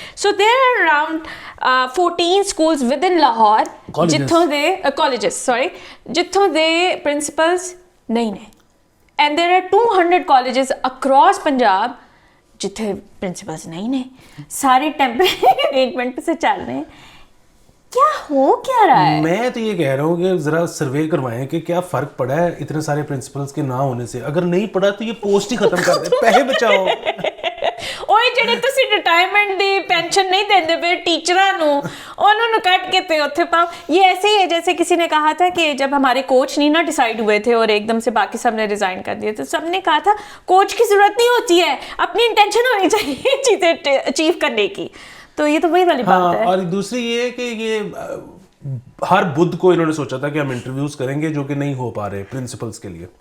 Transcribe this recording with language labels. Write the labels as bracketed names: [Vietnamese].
[English] so there are around 14 schools within Lahore [Punjabi] جتھوں دے جتھوں دے principles نہیں نے, [English] and there are 200 colleges across Punjab [Punjabi] جتھے پرنسپلس نہیں نے. [Urdu] سارے ٹیمپرری ارینجمنٹ سے چل رہے ہیں. کیا ہو کیا رہا ہے؟ میں تو یہ کہہ رہا ہوں کہ ذرا سروے کروائیں کہ کیا فرق پڑا ہے اتنے سارے پرنسپلس کے نہ ہونے سے. اگر نہیں پڑا تو یہ پوسٹ ہی ختم کر دیں, پیسے بچاؤ. [Punjabi] اوئے جڑے تسی ریٹائرمنٹ دی پینشن نہیں دیندے پے ٹیچراں نو, انہاں نو کٹ کے تے اوتھے پاؤ. [Urdu] یہ ایسے ہی ہے جیسے کسی نے کہا تھا کہ جب ہمارے کوچ نہیں نا ڈیسائیڈ ہوئے تھے اور ایک دم سے باقی سب نے ریزائن کر دیے تو سب نے کہا تھا کوچ کی ضرورت نہیں ہوتی ہے, اپنی انٹینشن ہونی چاہیے چیزیں اچیو کرنے کی. تو یہ تو وہی والی بات ہے. اور دوسری یہ ہے کہ یہ ہر بدھ کو انہوں نے سوچا تھا کہ ہم انٹرویوز کریں گے جو کہ نہیں ہو پا رہے پرنسپلس کے لیے.